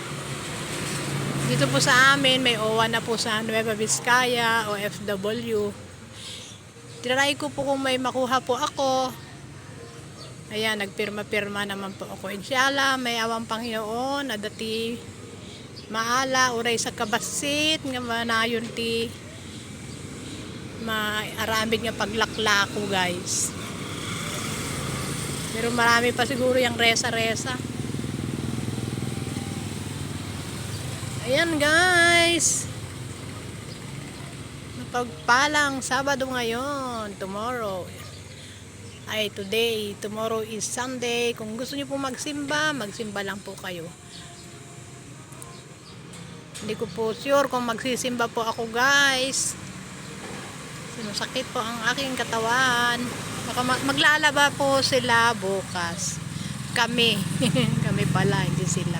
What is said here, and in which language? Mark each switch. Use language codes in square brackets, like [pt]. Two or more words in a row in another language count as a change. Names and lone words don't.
[tl] Dito po sa amin, may OWA na po sa Nueva Vizcaya, OFW. Try ko po kung may makuha po ako. Ayan, nagpirma-pirma naman po ako. [ilo] Inshallah, [tl] may awang Panginoon, [ilo] na dati maala, uray sa kabasit, nga manayon ti maaramid nga paglaklako guys. [tl] Pero marami pa siguro yung resa-resa. Ayan guys, mapagpalang Sabado ngayon. [en] Tomorrow ay today, tomorrow is Sunday. [tl] Kung gusto niyo po magsimba, magsimba lang po kayo. Hindi ko po sure kung magsisimba po ako guys. Sinusakit po ang aking katawan. Baka maglalaba po sila bukas. Kami. Kami pala, hindi sila.